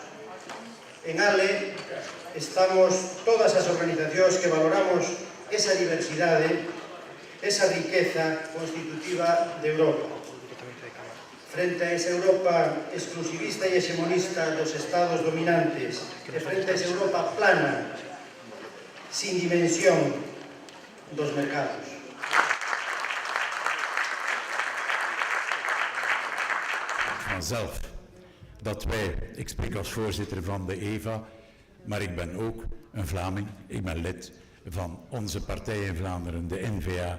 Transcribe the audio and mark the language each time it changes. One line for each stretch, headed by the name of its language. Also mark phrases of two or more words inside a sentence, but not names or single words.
Galician: En ALE estamos todas as organizacións que valoramos esa diversidade, esa riqueza constitutiva de Europa. Frente a esa Europa exclusivista e hexemonista dos estados dominantes, e frente a esa Europa plana, sin dimensión dos mercados.
Dutch: Vanzelf dat wij, ik spreek als voorzitter van de EVA, maar ik ben ook een Vlaming, ik ben lid van onze partij in Vlaanderen, de N-VA.